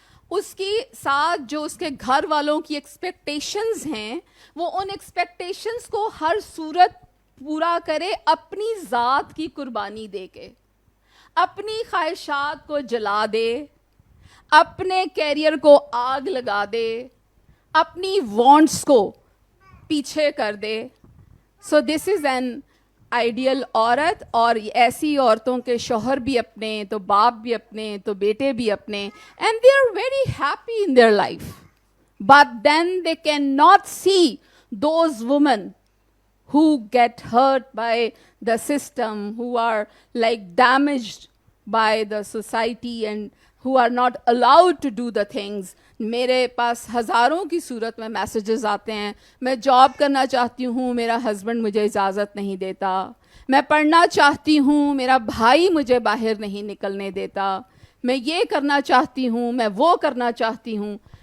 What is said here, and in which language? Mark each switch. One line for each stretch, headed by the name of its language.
Urdu: اس کی ساتھ جو اس کے گھر والوں کی ایکسپیکٹیشنز ہیں، وہ ان ایکسپیکٹیشنز کو ہر صورت پورا کرے، اپنی ذات کی قربانی دے کے، اپنی خواہشات کو جلا دے، اپنے کیریئر کو آگ لگا دے، اپنی وانٹس کو پیچھے کر دے.
English: so this is an ideal
Urdu: عورت. اور ایسی عورتوں کے شوہر بھی اپنے، تو باپ بھی اپنے، تو بیٹے بھی اپنے،
English: And they are very happy in their life. But then they can not see those women who get hurt by the system, who are like damaged by the society and who are not allowed to do the things.
Urdu: میرے پاس ہزاروں کی صورت میں messages آتے ہیں، میں job کرنا چاہتی ہوں، میرا ہسبینڈ مجھے اجازت نہیں دیتا، میں پڑھنا چاہتی ہوں، میرا بھائی مجھے باہر نہیں نکلنے دیتا، میں یہ کرنا چاہتی ہوں، میں وہ کرنا چاہتی ہوں.